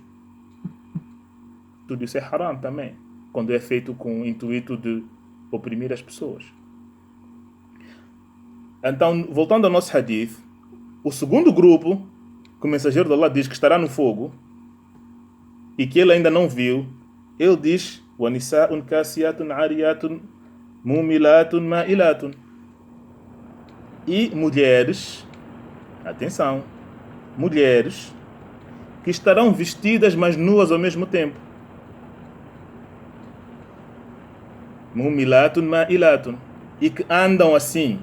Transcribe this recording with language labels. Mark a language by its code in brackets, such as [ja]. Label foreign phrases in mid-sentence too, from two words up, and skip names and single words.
[pt] Tudo isso é haram também, quando é feito com o intuito de oprimir as pessoas. Então, voltando ao nosso hadith, o segundo grupo, que o mensageiro de Allah diz que estará no fogo, e que ele ainda não viu, ele diz: [ar] وَنِسَاءٌ كَاسِيَاتٌ عَارِيَاتٌ مُمِلَاتٌ مَائِلَاتٌ. [pt] E mulheres, atenção, mulheres que estarão vestidas mas nuas ao mesmo tempo. [ar] مميلات مائلات. [pt] E que andam assim.